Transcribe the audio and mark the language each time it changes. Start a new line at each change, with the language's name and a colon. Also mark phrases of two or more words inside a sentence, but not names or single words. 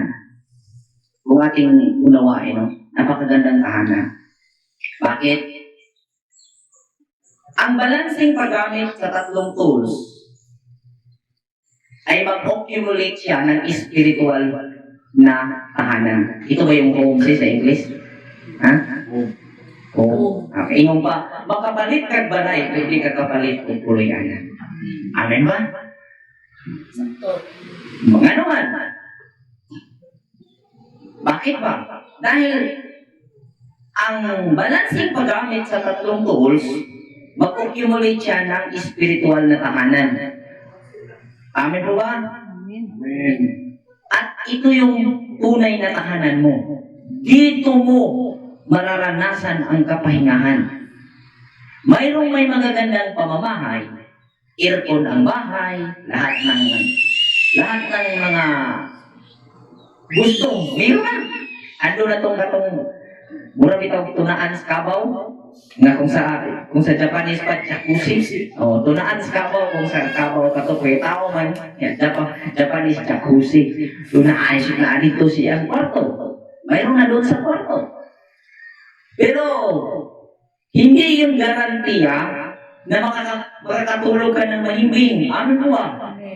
Filipino: Kung ating unawain, no? Napakagandang tahanan. Bakit? Ang balancing paggamit sa tatlong tools ay mag-accumulate siya ng spiritual na tahanan. Ito ba yung home sa English? Ha? Oo.
Cebuano: Okay, ingon pa, makapalit kag balay, pwede ka kapalit kung puluyanan.
Filipino: Amen ba? Sakto. Mga naman. Bakit ba? Dahil ang balancing paggamit sa tatlong tools, mag-accumulate siya ng spiritual na tahanan. Amen po ba? Amen. At ito yung tunay na tahanan mo. Dito mo mararanasan ang kapahingahan. Mayroong may magagandang pamamahay, aircon ang bahay, lahat ng mga gusto. Meron.
Cebuano: Ando na katong mura bitaw tunaan sa kabaw nga kung sa Japanese pa jacuzzi. Oh, tunaan sa kabaw kung sa kabaw kato kay tao man.
English: Yan, Japanese jacuzzi.
Filipino: Tunaan siya na dito siya ang kwarto. Mayroon na doon sa kwarto. Pero hindi yung garantiya na makakatulog ka ng mahimbing. Amen po ba? Amen.